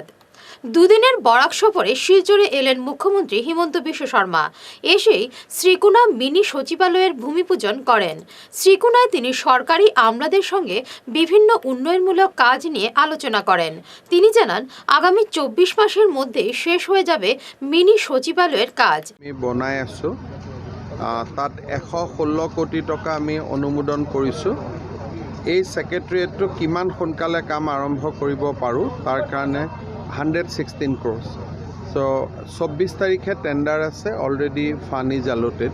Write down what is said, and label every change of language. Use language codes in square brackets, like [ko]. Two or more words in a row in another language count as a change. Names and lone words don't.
[bn] দুদিনের বরাক সফরে শিলচরে এলেন মুখ্যমন্ত্রী হিমন্ত বিশ্ব শর্মা। এসেই শ্রীকুনা মিনি সচিবালয়ের ভূমিপূজন করেন। শ্রীকুনায় তিনি সরকারি আমলাদের সঙ্গে বিভিন্ন উন্নয়নমূলক কাজ নিয়ে আলোচনা করেন। তিনি জানান, আগামী 24 মাসের মধ্যে শেষ হয়ে যাবে মিনি সচিবালয়ের কাজ। [as] আমি বনাই আছো, তাত 116 কোটি টকা আমি অনুমোদন কৰিছোঁ। এই সেক্ৰেটাৰিয়েটটো কিমান সোনকালে কাম আৰম্ভ কৰিব পাৰোঁ তাৰ কাৰণে 116 crores। চ' 24 তাৰিখে টেণ্ডাৰ আছে, [en] already fund is allotted.